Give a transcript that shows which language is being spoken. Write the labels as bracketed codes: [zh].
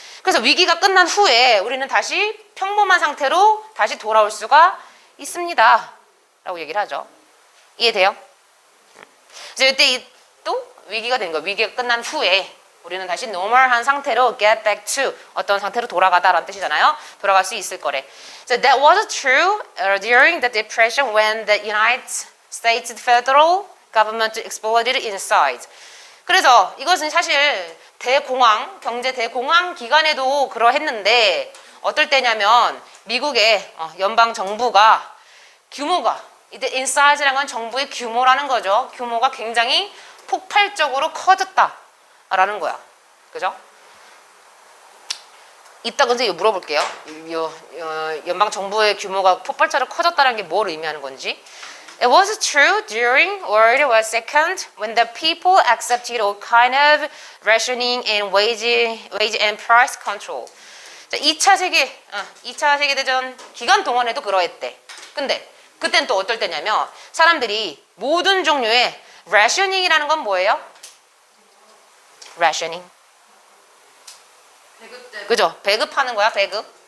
[ko] 그래서 위기가 끝난 후에 우리는 다시 평범한 상태로 다시 돌아올 수가 있습니다. 라고 얘기를 하죠. 이해돼요? 그래서 이때 또 위기가 된 거예요. 위기가 끝난 후에 우리는 다시 normal한 상태로 [en] get back to [ko] 어떤 상태로 돌아가다라는 뜻이잖아요. 돌아갈 수 있을 거래. [en] So that was true during the Depression when the United States federal government exploded inside. [ko] 그래서 이것은 사실 대공황, 경제 대공황 기간에도 그러했는데 어떨 때냐면 미국의 연방 정부가 규모가 이때 inside라는 건 정부의 규모라는 거죠. 규모가 굉장히 폭발적으로 커졌다라는 거야. 그죠? 이따 근데 물어볼게요. 연방 정부의 규모가 폭발적으로 커졌다는 게 뭘 의미하는 건지. [en] It was true during World War II when the people accepted all kind of rationing and wage and price control. [ko] 자, 2차 세계대전 기간 동안에도 그러했대. 근데 그땐 또 어떨 때냐면 사람들이 모든 종류의 rationing이라는 건 뭐예요? rationing. 배급 때. 그죠? 배급하는 거야, 배급.